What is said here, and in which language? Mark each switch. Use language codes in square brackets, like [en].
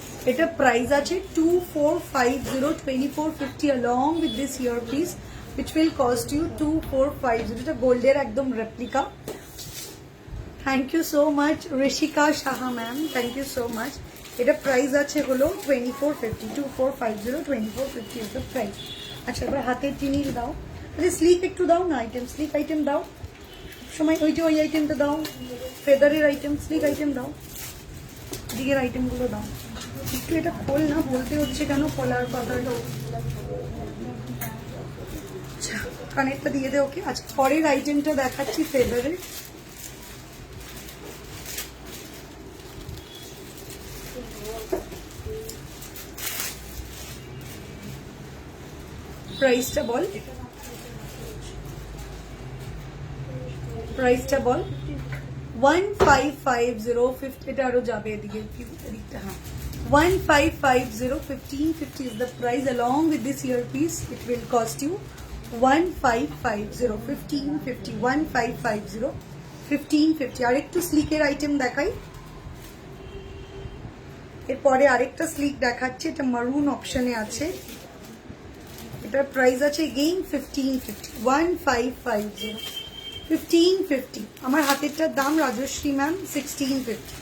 [bn] এটা প্রাইস আছে [en] 2450, 2450 along with this earpiece, which will cost you 2450. [bn] এটা গোল্ডের একদম replica. [en] Thank you so much Rishika Saha ma'am, thank you so much. [bn] এটা price আছে হলো 2450, 2450, [en] 2450 is the price. [bn] আচ্ছা এবার হাতের টিনির দাও। আচ্ছা স্লিক একটু দাও না, আইটেম স্লিক আইটেম দাও সময়, ওই যে ওই আইটেমটা দাও, ফেদারের আইটেম, স্লিক আইটেম দাও, দিকের আইটেমগুলো দাও একটু। এটা খোল না, বলতে হচ্ছে কেন খোলার কথাটা। আচ্ছা কানেরটা দিয়ে দে। ওকে আচ্ছা পরের আইটেমটা দেখাচ্ছি ফেদারের। প্রাইসটা বল, প্রাইসটা বল। 1550, এটা আরো যাবে এদিকে, এদিকটা, হ্যাঁ 1550, [en] 1550 is the price. Along with this earpiece it will cost you 1550, 1550, 1550, 1550. [bn] আরেকটু স্লিকের আইটেম দেখাই, এরপরে আরেকটা স্লিক দেখাচ্ছে, এটা মারুন অপশনে আছে, এটার প্রাইস আছে এগেইন 1550, 1550, 1550. আমার হাতেরটার দাম রাজশ্রী ম্যাম 1650.